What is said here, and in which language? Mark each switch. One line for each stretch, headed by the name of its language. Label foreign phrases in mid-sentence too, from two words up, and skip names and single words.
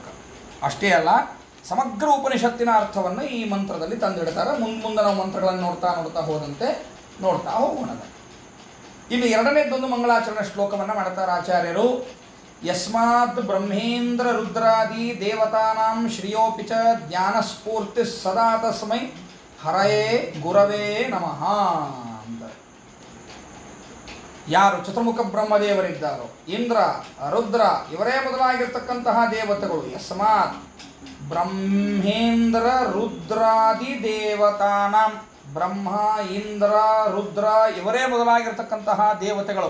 Kannada: ಅಷ್ಟೇ ಅಲ್ಲ, ಸಮಗ್ರ ಉಪನಿಷತ್ತಿನ ಅರ್ಥವನ್ನು ಈ ಮಂತ್ರದಲ್ಲಿ ತಂದಿಡ್ತಾರೆ. ಮುಂದೆ ನಾವು ಮಂತ್ರಗಳನ್ನು ನೋಡ್ತಾ ಹೋದಂತೆ ನೋಡ್ತಾ ಹೋಗೋಣ. ಇನ್ನು ಎರಡನೇದೊಂದು ಮಂಗಳಾಚರಣೆ ಶ್ಲೋಕವನ್ನು ಮಾಡ್ತಾರೆ ಆಚಾರ್ಯರು.
Sanskrit: ಯಸ್ಮಾತ್ ಬ್ರಹ್ಮೇಂದ್ರ ರುದ್ರಾದಿ ದೇವತಾನಾಂ ಶ್ರಿಯೋಪಿ ಚ ಜ್ಞಾನಸ್ಫೂರ್ತಿ ಸದಾ ತಸ್ಮೈ ಹರಯೇ ಗುರವೇ ನಮಃ ಅಂತ.
Kannada: ಯಾರು ಚತುರ್ಮುಖ ಬ್ರಹ್ಮದೇವರಿದ್ದಾರೋ, ಇಂದ್ರ, ರುದ್ರ ಇವರೇ ಮೊದಲಾಗಿರ್ತಕ್ಕಂತಹ ದೇವತೆಗಳು.
Sanskrit: ಯಸ್ಮಾತ್ ಬ್ರಹ್ಮೇಂದ್ರ ರುದ್ರಾದಿ ದೇವತಾನಾಂ,
Kannada: ಬ್ರಹ್ಮ, ಇಂದ್ರ, ರುದ್ರ ಇವರೇ ಮೊದಲಾಗಿರ್ತಕ್ಕಂತಹ ದೇವತೆಗಳು.